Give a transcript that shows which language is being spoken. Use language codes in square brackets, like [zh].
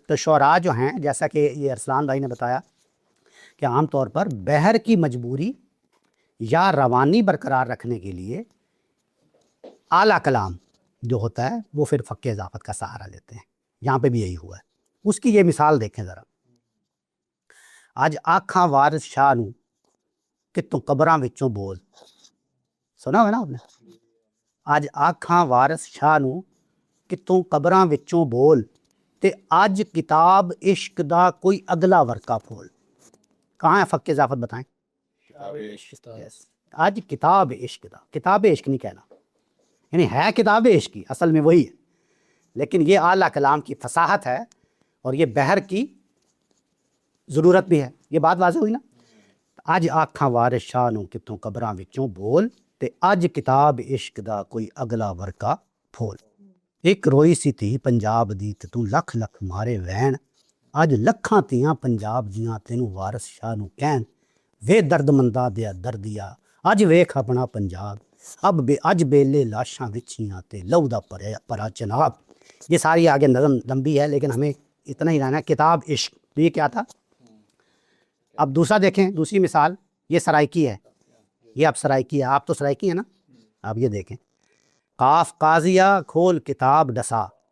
[ur] تو شعراء جو ہیں، جیسا کہ یہ ارسلان بھائی نے بتایا کہ عام طور پر بحر کی مجبوری یا روانی برقرار رکھنے کے لیے اعلیٰ کلام جو ہوتا ہے وہ پھر فق اضافت کا سہارا لیتے ہیں. یہاں پہ بھی یہی ہوا ہے. اس کی یہ مثال دیکھیں ذرا. [pa] آج آکھاں وارث شاہ نو کہ تو قبراں وچوں بول. [ur] سنا ہوگا نا آپ نے؟ [pa] آج آکھاں وارث شاہ نو کہ تو قبراں وچوں بول، تے اج کتاب عشق دا کوئی اگلا ورقہ پھول. [ur] کہاں ہے فق اضافت بتائیں؟ Yes. [pa] آج کتاب عشق دا، [ur] کتاب عشق نہیں کہنا، یعنی ہے کتاب عشق کی، اصل میں وہی ہے، لیکن یہ اعلیٰ کلام کی فصاحت ہے اور یہ بحر کی ضرورت بھی ہے. یہ بات واضح ہوئی نا. [pa] اج آکھاں وارث شاہ نو کہ تو قبراں وچوں بول، تے اج کتاب عشق دا کوئی اگلا ورقہ پھول. ایک روئی سی تھی پنجاب دی تے تو لکھ لکھ مارے وین، اج لکھاں تیاں پنجاب دیاں تینوں وارث شاہ نو کہن، وے درد مندہ دیا دردیا اج ویکھ اپنا پنجاب، اج بیلے لاشاں وچھیاں تے لہو دا پرا چناب. [ur] یہ ساری آگے نظم لمبی ہے لیکن ہمیں اتنا ہی رہنا ہے. کتاب عشق، تو یہ کیا تھا؟ اب دوسرا دیکھیں، دوسری مثال یہ سرائکی ہے. یہ اب سرائکی ہے، آپ تو سرائکی ہیں نا. آپ یہ دیکھیں، [skr] قاف قاضیہ کھول کتاب ڈسا.